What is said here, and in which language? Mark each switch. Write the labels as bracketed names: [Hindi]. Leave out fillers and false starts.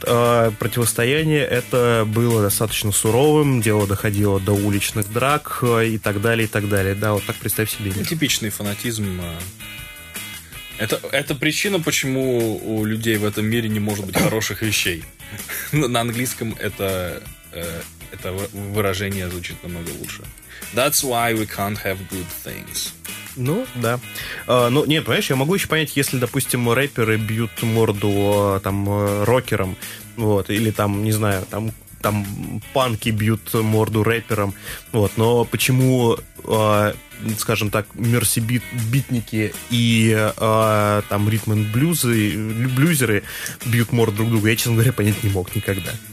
[Russian] Противостояние это было достаточно суровым, дело доходило до уличных драк и так далее, и так далее. Да, вот так представь себе. Типичный фанатизм. Это причина, почему у людей в этом мире не может быть хороших вещей. На английском это выражение звучит намного лучше. [English] That's why we can't have good things. [Russian] Ну, да. Ну, нет, понимаешь, я могу еще понять, если, допустим, рэперы бьют морду там рокерам, вот, или там, не знаю, там панки бьют морду рэперам, вот, но почему, скажем так, Mercy Beat-битники и там ритм энд блюзеры бьют морду друг друга, я, честно говоря, понять не мог никогда.